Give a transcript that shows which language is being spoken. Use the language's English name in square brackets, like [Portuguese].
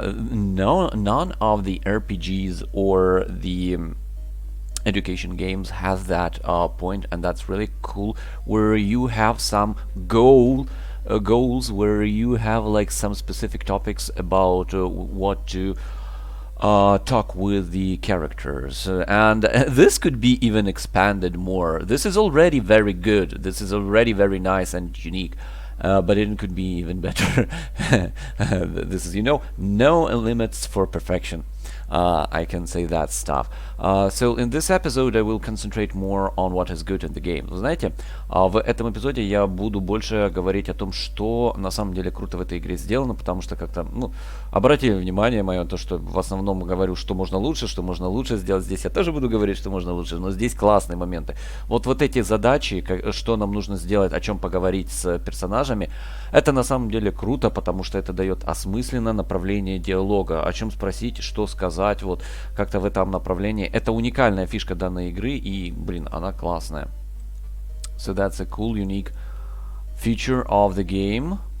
[English] None of the RPGs or the education games has that point, and that's really cool, where you have some goals, where you have like some specific topics about what to talk with the characters, and this could be even expanded more. This is already very good, this is already very nice and unique, but it could be even better. This is, you know, no limits for perfection. I can say that stuff. So in this episode I will concentrate more on what is good in the game. [Russian] Вы знаете, в этом эпизоде я буду больше говорить о том, что на самом деле круто в этой игре сделано, потому что как-то, ну, обратили внимание мое, то, что в основном говорю, что можно лучше сделать. Здесь я тоже буду говорить, что можно лучше, но здесь классные моменты. Вот эти задачи, что нам нужно сделать, о чем поговорить с персонажами, это на самом деле круто, потому что это дает осмысленно направление диалога, о чем спросить, что сказать, вот как-то в этом направлении. Это уникальная фишка данной игры, и, блин, она классная. [English] So that's a cool, unique feature of the game.